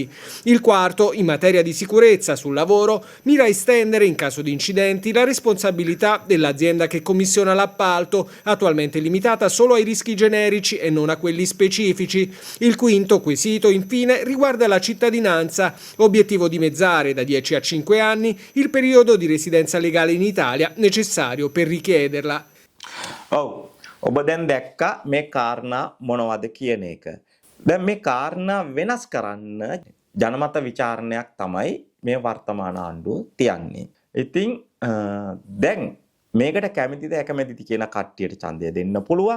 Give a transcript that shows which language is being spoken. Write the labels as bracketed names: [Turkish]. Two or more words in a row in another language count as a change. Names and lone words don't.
[Italian] Il quarto, in materia di sicurezza sul lavoro, mira a estendere in caso di incidenti la responsabilità dell'azienda che commissiona l'appalto, attualmente limitata solo ai rischi generici e non a quelli specifici. Il quinto quesito, infine, riguarda la cittadinanza, obiettivo dimezzare da 10 a 5 anni il periodo di residenza legale in Italia necessario per richiederla. [Sinhala] ඔබ දැන් දැක්කා මේ කාරණා මොනවද කියන එක. දැන් මේ කාරණා වෙනස් කරන්න ජනමත විචාරණයක් තමයි මේ වර්තමාන ආණ්ඩුව තියන්නේ. ඉතින් දැන් මේකට කැමතිද අකමැතිද කියන කට්ටියට ඡන්දය දෙන්න පුළුවන්.